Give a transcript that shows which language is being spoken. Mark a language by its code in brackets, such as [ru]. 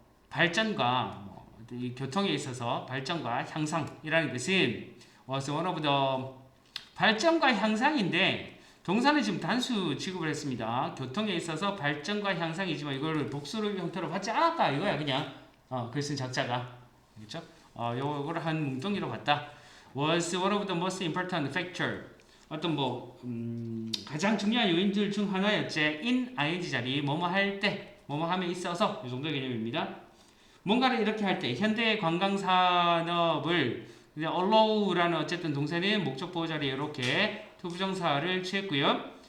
[ko] 발전과 이 교통에 있어서 발전과 향상이라는 것은 [en] was one of the [ko] 발전과 향상인데 동사는 지금 단수 취급을 했습니다. 교통에 있어서 발전과 향상이지만 이거를 복수를 형태로 받지 않았다 이거야 그냥. 글 쓴 작자가 그렇죠? 요거를 한 뭉텅이로 봤다. [en] Was one of the most important factor. [ko] 어떤 가장 중요한 요인들 중 하나였지. in ing 자리 뭐뭐 할 때, 뭐뭐 함에 있어서 이 정도의 개념입니다. 뭔가를 이렇게 할 때 현대 관광 산업을 allow라는 어쨌든 동사는 목적 보호 자리에 이렇게 투부정사를 취했고요.